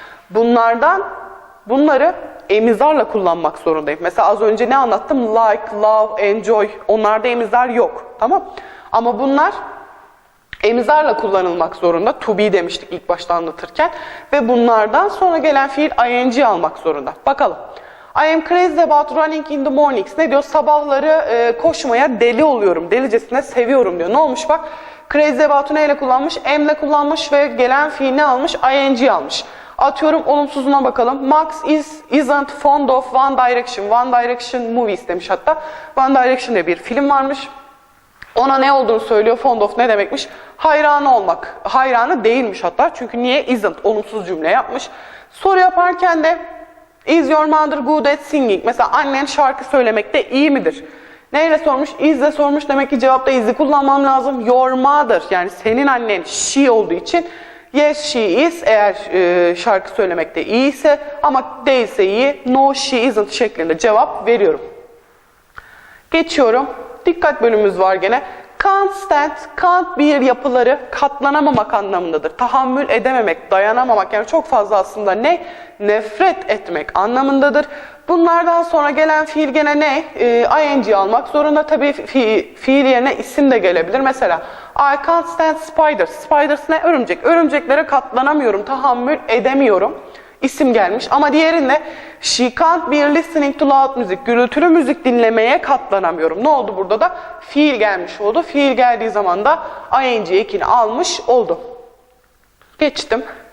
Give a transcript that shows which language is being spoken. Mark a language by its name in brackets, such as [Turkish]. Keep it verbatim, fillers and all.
[Turkish] Bunlardan bunları emizarla kullanmak zorundayım. Mesela az önce ne anlattım? Like, love, enjoy. Onlarda emizar yok. Tamam. Ama bunlar emizarla kullanılmak zorunda. To be demiştik ilk başta anlatırken. Ve bunlardan sonra gelen fiil ing almak zorunda. Bakalım. [English] I am crazy about running in the mornings. [Turkish] Ne diyor? Sabahları e, koşmaya deli oluyorum. Delicesine seviyorum diyor. Ne olmuş bak? Crazy about'u neyle kullanmış? Am'le kullanmış ve gelen fiil ne almış? ing almış. Atıyorum olumsuzuna bakalım. [English] Max is, isn't fond of One Direction. [Turkish] One Direction movies demiş hatta. One Direction diye bir film varmış. Ona ne olduğunu söylüyor. Fond of ne demekmiş? Hayranı olmak. Hayranı değilmiş hatta. Çünkü niye? Isn't. Olumsuz cümle yapmış. Soru yaparken de [English] is your mother good at singing? [Turkish] Mesela annen şarkı söylemekte iyi midir? Neyle sormuş? Is'le sormuş. Demek ki cevapta is'i kullanmam lazım. Your mother. Yani senin annen she olduğu için [English] yes she is. [Turkish] Eğer e, şarkı söylemekte iyiyse ama değilse iyi. [English] No she isn't [Turkish] şeklinde cevap veriyorum. Geçiyorum. Dikkat bölümümüz var gene. Can't stand, can't bir yapıları katlanamamak anlamındadır. Tahammül edememek, dayanamamak yani çok fazla aslında ne? Nefret etmek anlamındadır. Bunlardan sonra gelen fiil gene ne? E, ing almak zorunda. Tabii fi, fiil yerine isim de gelebilir. Mesela [English] I can't stand spiders. [Turkish] Spiders ne? Örümcek. Örümceklere katlanamıyorum, tahammül edemiyorum. İsim gelmiş ama diğerinde [English] she can't be listening to loud music, [Turkish] gürültülü müzik dinlemeye katlanamıyorum. Ne oldu burada da? Fiil gelmiş oldu. Fiil geldiği zaman da ing ekini almış oldu. Geçtim.